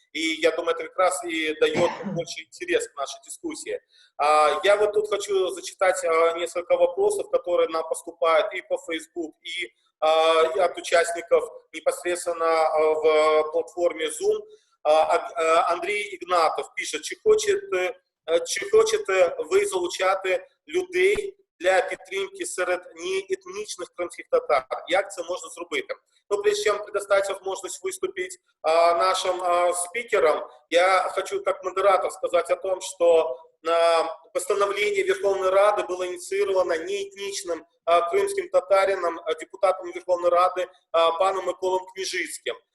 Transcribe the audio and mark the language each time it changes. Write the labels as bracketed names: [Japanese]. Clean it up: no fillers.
[Russian] И я думаю, это как раз и дает больше интерес к нашей дискуссии. Я вот тут хочу зачитать несколько вопросов, которые нам поступают и по Facebook, и от участников непосредственно в платформе Zoom. [Ukrainian] Андрій Ігнатов пише, чи хочете ви залучати людей для підтримки серед [Russian] неэтничных крымских татар? [Ukrainian] Як це можна зробити? [Russian] Но прежде чем предоставить возможность выступить нашим спикерам, я хочу как модератор сказать о том, что постановление Верховной Рады было инициировано неэтничным крымским татарином, депутатом Верховной Рады паном Миколом Княжицким.